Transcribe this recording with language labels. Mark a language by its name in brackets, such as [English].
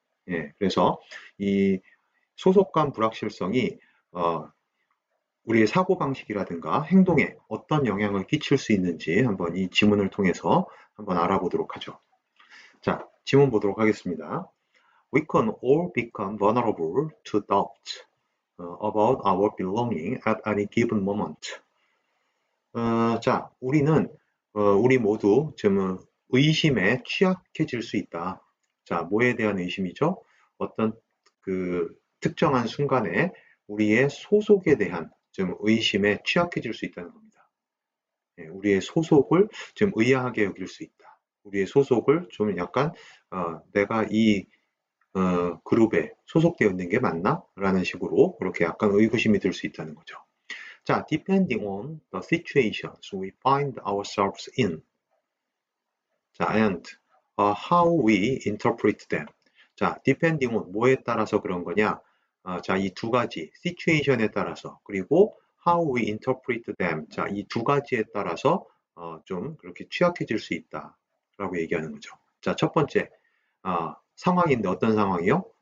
[Korean] 예, 그래서 이 소속감 불확실성이 우리의 사고방식이라든가 행동에 어떤 영향을 끼칠 수 있는지 한번 이 지문을 통해서 한번 알아보도록 하죠. 자, 지문 보도록 하겠습니다. [English] We can all become vulnerable to doubt about our belonging at any given moment. [Korean] 자, 우리 모두 좀 의심에 취약해질 수 있다. 자, 뭐에 대한 의심이죠? 어떤 그 특정한 순간에 우리의 소속에 대한 좀 의심에 취약해질 수 있다는 겁니다. 예, 우리의 소속을 좀 의아하게 여길 수 있다. 우리의 소속을 좀 약간 내가 이 그룹에 소속되어 있는 게 맞나? 라는 식으로 그렇게 약간 의구심이 들 수 있다는 거죠. [English] 자, depending on the situations we find ourselves in. 자, and how we interpret them. [Korean] 자, [English] depending on [Korean] 뭐에 따라서 그런 거냐? 자, 이 두 가지 situation에 따라서 그리고 [English] how we interpret them. [Korean] 자, 이 두 가지에 따라서 좀 그렇게 취약해질 수 있다라고 얘기하는 거죠. 자, 첫 번째 상황인데 어떤 상황이요?